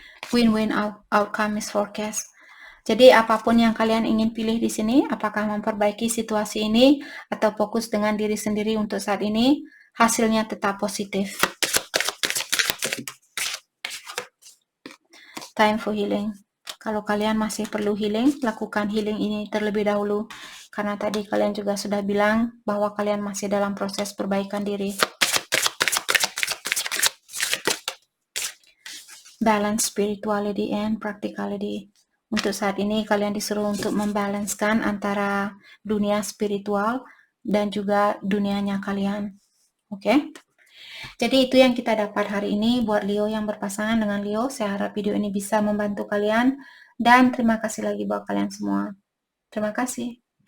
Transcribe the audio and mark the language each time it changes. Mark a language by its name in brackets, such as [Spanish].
[English] Win-win outcome is forecast. [Indonesian] Jadi apapun yang kalian ingin pilih di sini, apakah memperbaiki situasi ini atau fokus dengan diri sendiri untuk saat ini, hasilnya tetap positif. [English] Time for healing. [Indonesian] Kalau kalian masih perlu healing, lakukan healing ini terlebih dahulu. Karena tadi kalian juga sudah bilang bahwa kalian masih dalam proses perbaikan diri. [English] Balance spirituality and practicality. [Indonesian] Untuk saat ini kalian disuruh untuk membalanskan antara dunia spiritual dan juga dunianya kalian. Oke? Jadi itu yang kita dapat hari ini buat Leo yang berpasangan dengan Leo. Saya harap video ini bisa membantu kalian dan terima kasih lagi buat kalian semua. Terima kasih.